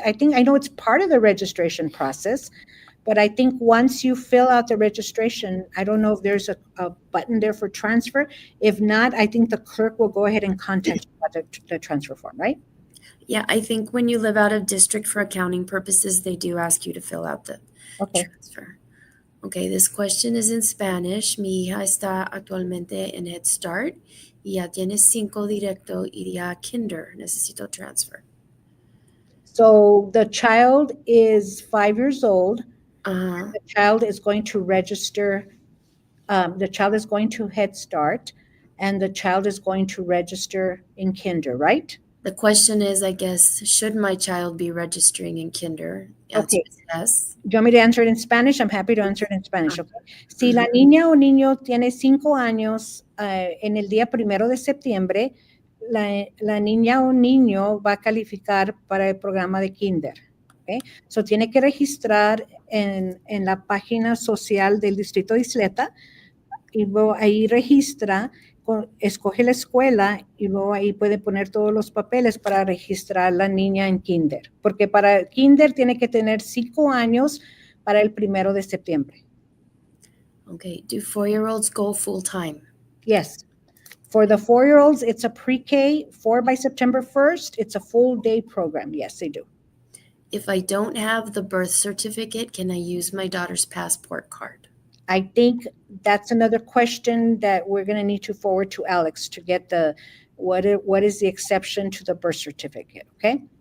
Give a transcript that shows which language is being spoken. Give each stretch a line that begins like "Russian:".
English: I know it's part of the registration process, but I think once you fill out the registration, I don't know if there's a button there for transfer. If not, I think the clerk will go ahead and contact you about the transfer form, right? Yeah, I think when you live out of district for accounting purposes, they do ask you to fill out the transfer. Okay, this question is in Spanish.
Spanish: Mi hija está actualmente en Head Start y ya tiene 5 directo, iría a Kinder. Necesito transfer.
English: So the child is 5 years old. The child is going to register. The child is going to Head Start, and the child is going to register in Kinder, right? The question is, I guess, should my child be registering in Kinder? Answer is yes. Do you want me to answer it in Spanish? I'm happy to answer it in Spanish. Okay.
Spanish: Si la niña o niño tiene 5 años en el día 1 de septiembre, la niña o niño va a calificar para el programa de Kinder. Okay. So tiene que registrar en la página social del Distrito de Isleta y luego ahí registra, escoge la escuela y luego ahí puede poner todos los papeles para registrar la niña en Kinder. Porque para Kinder tiene que tener 5 años para el 1 de septiembre.
English: Okay. Do 4-year-olds go full time? Yes. For the 4-year-olds, it's a pre-K 4 by September 1st. It's a full day program. Yes, they do. If I don't have the birth certificate, can I use my daughter's passport card? I think that's another question that we're going to need to forward to Alex to get what is the exception to the birth certificate, okay?